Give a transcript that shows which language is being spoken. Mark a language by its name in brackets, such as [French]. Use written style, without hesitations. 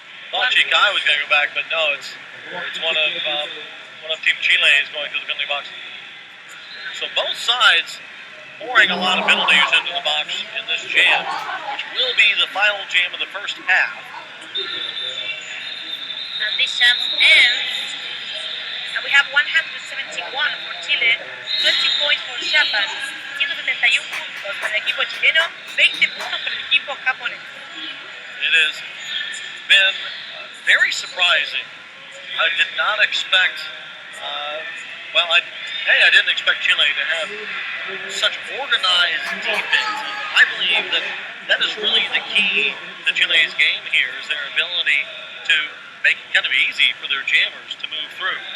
[English] Thought Chikai was going to go back, but no, it's one of Team Chile is going to the penalty box. So both sides pouring a lot of penalties into the box in this jam, which will be the final jam of the first half. And this jam ends, and we have 171 for Chile, 20 points for Japan, [Spanish] 171 puntos para el equipo chileno, 20 puntos para el equipo japonés. [English] It has been very surprising. I did not expect, I didn't expect Chile to have such organized defense. I believe that is really the key to Chile's game here, is their ability to make it kind of easy for their jammers to move through.